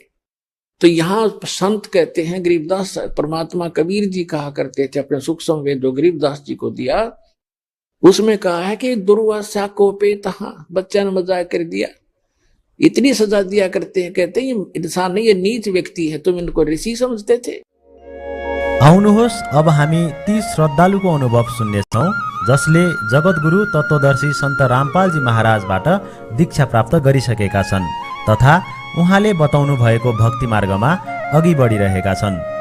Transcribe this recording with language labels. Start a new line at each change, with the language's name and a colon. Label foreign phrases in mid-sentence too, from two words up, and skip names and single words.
Hindi: तो यहां संत कहते हैं, गरीबदास परमात्मा कबीर जी कहा करते थे अपने सूक्ष्म वेद जो गरीबदास जी को दिया, उसमें कहा है कि दुर्वासा को पे तहां, बच्चा ने मजाक कर दिया, इतनी सजा दिया करते हैं। कहते हैं ये इंसान नहीं, ये नीच व्यक्ति है, तुम इनको ऋषि समझते थे।
Nepali: आउनुहोस् अब हामी ती श्रद्धालुको अनुभव सुन्नेछौँ जसले जगतगुरु तत्त्वदर्शी सन्त रामपालजी महाराजबाट दीक्षा प्राप्त गरिसकेका छन् तथा उहाँले बताउनु भएको भक्ति मार्गमा अघि बढिरहेका छन्।